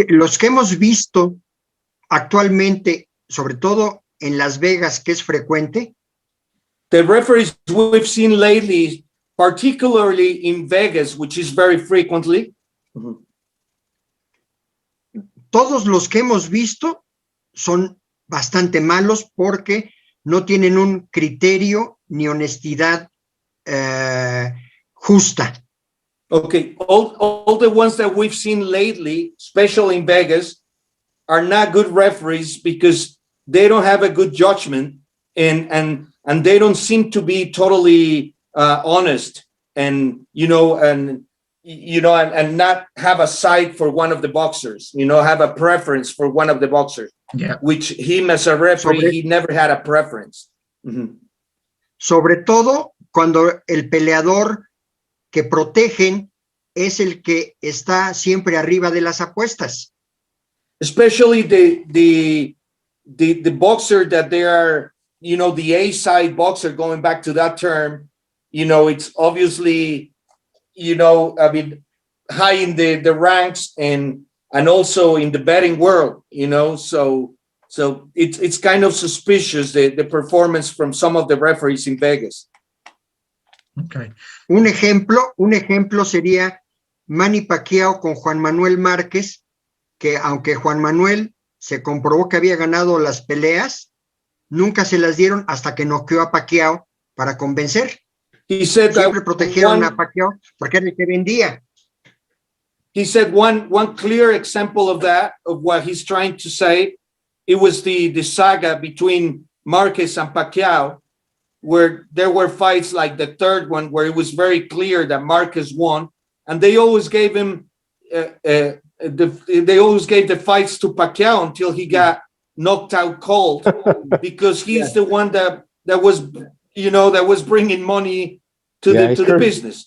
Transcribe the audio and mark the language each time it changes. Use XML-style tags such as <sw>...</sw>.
<es>Los que hemos visto actualmente, sobre todo en Las Vegas, que es frecuente.</es> <en>The referees we've seen lately, particularly in Vegas, which is very frequently.</en> <es>Todos los que hemos visto son bastante malos porque no tienen un criterio ni honestidad justa.</es> <en>Okay, all the ones that we've seen lately, especially in Vegas, are not good referees because they don't have a good judgment and they don't seem to be totally honest. And and not have a side for one of the boxers, have a preference for one of the boxers. Yeah. Which him as a referee, he never had a preference.</en> <es>Sobre todo cuando el peleador que protegen es el que está siempre arriba de las apuestas.</es> <en>Especially the boxer that they are, the A-side boxer, going back to that term, it's obviously, high in the ranks and also in the betting world, so it's kind of suspicious, the performance from some of the referees in Vegas. Okay.</en> <es>Un ejemplo sería Manny Pacquiao con Juan Manuel Márquez, que aunque Juan Manuel se comprobó que había ganado las peleas, nunca se las dieron hasta que noqueó a Pacquiao para convencer. Siempre protegieron a Pacquiao porque era el que vendía.</es> <en>He said one clear example of that, of what he's trying to say, it was the saga between Marquez and Pacquiao, where there were fights like the third one where it was very clear that Marquez won, and they always gave him they always gave the fights to Pacquiao until he got knocked out cold, because he's the one that was that was bringing money to the business.</en>